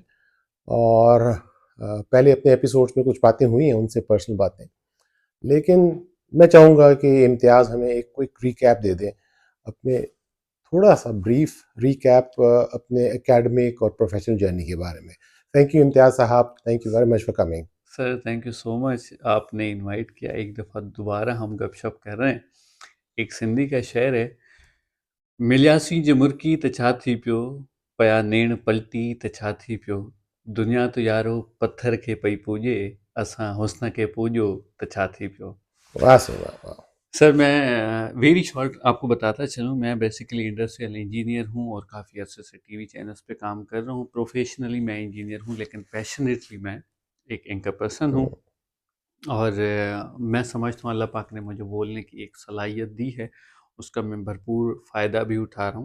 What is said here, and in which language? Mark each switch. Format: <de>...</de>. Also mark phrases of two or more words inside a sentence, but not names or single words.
<ur>اور پہلے اپنے ایپیسوڈز میں کچھ باتیں ہوئی ہیں ان سے، پرسنل باتیں. لیکن میں چاہوں گا کہ امتیاز ہمیں ایک</ur> <en>quick recap</en> <ur>دے دیں، اپنے تھوڑا سا</ur> <en>brief recap</en> <ur>اپنے اکیڈمک اور</ur> <en>professional journey</en> <ur>کے بارے میں.</ur> <en>thank you Imtiaz sahab, thank you very much for coming. sir thank you so much,</en> <ur>آپ نے انوائٹ کیا. ایک دفعہ دوبارہ ہم گپ شپ کر رہے ہیں. ایک سندھی کا شعر ہے,</ur> <sd>मिलियासी जे मुर्की त छा थी पियो, पया नेण पलटी त छा थी पियो, दुनिया तो यारो पत्थर खे पई पूॼे, असां हुस्न खे पूॼो त छा थी पियो।</sd> <ur>واہ سے واہ، واہ! سر میں</ur> <en>very short</en> <ur>آپ کو بتاتا چلوں، میں</ur> <en>basically industrial engineer</en> <ur>ہوں اور کافی عرصے سے</ur> <en>TV channels</en> <ur>پہ کام کر رہا ہوں. پروفیشنلی میں انجینئر ہوں، لیکن پیشنیٹلی میں ایک</ur> <en>anchor person</en> <ur>ہوں. हुँ, اور میں سمجھتا ہوں اللہ پاک نے مجھے بولنے کی ایک صلاحیت دی ہے، اس کا میں بھرپور فائدہ بھی اٹھا رہا ہوں.</ur>